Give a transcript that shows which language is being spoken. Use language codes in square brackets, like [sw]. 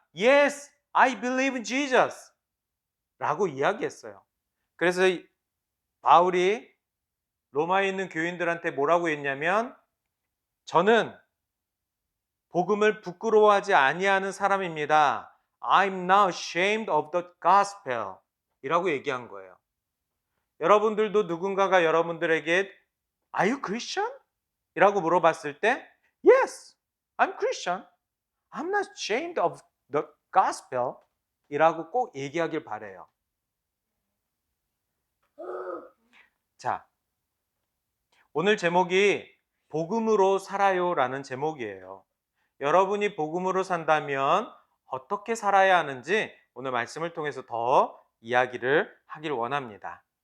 [en] Yes, I believe in Jesus. [ko] 라고 이야기했어요. 그래서 바울이 로마에 있는 교인들한테 뭐라고 했냐면 저는 복음을 부끄러워하지 아니하는 사람입니다. [en] I'm not ashamed of the gospel. [ko] 이라고 얘기한 거예요. 여러분들도 누군가가 여러분들에게 [en] Are you Christian? [ko] 이라고 물어봤을 때 [en] Yes, I'm Christian. I'm not ashamed of the gospel. [ko] 이라고 꼭 얘기하길 바라요. 자, 오늘 제목이 복음으로 살아요 라는 제목이에요. 여러분이 복음으로 산다면 어떻게 살아야 하는지 오늘 말씀을 통해서 더 이야기를 하길 원합니다.